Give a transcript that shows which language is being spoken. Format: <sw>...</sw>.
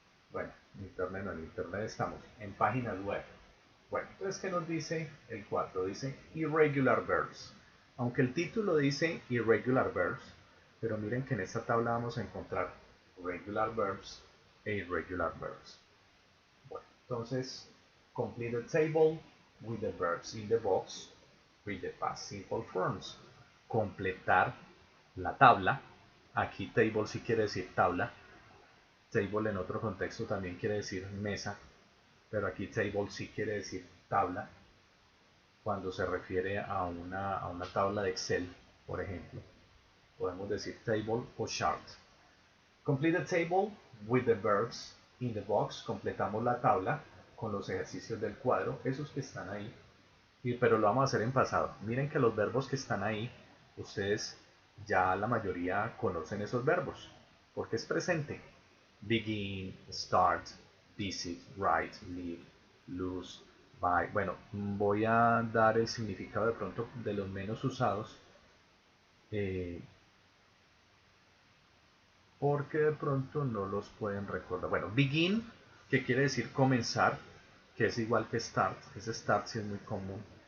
<es>Bueno, en internet no, en internet estamos, en páginas web. Bueno, entonces, ¿qué nos dice el 4? Dice Irregular Verbs. Aunque el título dice Irregular Verbs, pero miren que en esta tabla vamos a encontrar Regular Verbs e Irregular Verbs. Bueno, entonces,</es> <en>complete the table with the verbs in the box with the past simple forms.</en> <es>Completar la tabla. Aquí table sí quiere decir tabla. Table en otro contexto también quiere decir mesa, pero aquí table sí quiere decir tabla cuando se refiere a una tabla de Excel, por ejemplo. Podemos decir table o chart.</es> <en>Complete the table with the verbs in the box.</en> <es>Completamos la tabla con los ejercicios del cuadro, esos que están ahí. Pero lo vamos a hacer en pasado. Miren que los verbos que están ahí, ustedes ya la mayoría conocen esos verbos, porque es presente.</es> <en>Begin, start, visit, write, live, lose, buy.</en> <es>Bueno, voy a dar el significado de pronto de los menos usados, porque de pronto no los pueden recordar. Bueno, begin, que quiere decir comenzar, que es igual que start. Ese start sí es muy común.</es>